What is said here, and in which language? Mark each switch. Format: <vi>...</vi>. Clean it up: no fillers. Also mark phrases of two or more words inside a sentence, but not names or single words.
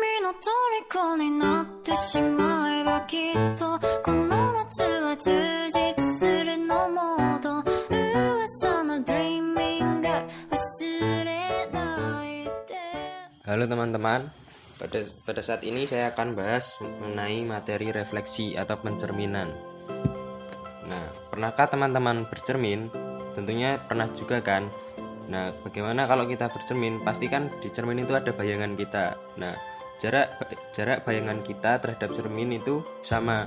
<ja>の虜になってしまえばきっとこの夏は充実するのモード噂の</ja> <en>dreaming girl</en> <ja>忘れないで。</ja> <id>Halo teman-teman, pada saat ini saya akan bahas mengenai materi refleksi atau pencerminan. Nah, pernahkah teman-teman bercermin? Tentunya pernah juga kan? Nah, bagaimana kalau kita bercermin? Pastikan di cermin itu ada bayangan kita. Nah, jarak bayangan kita terhadap cermin itu sama.</id>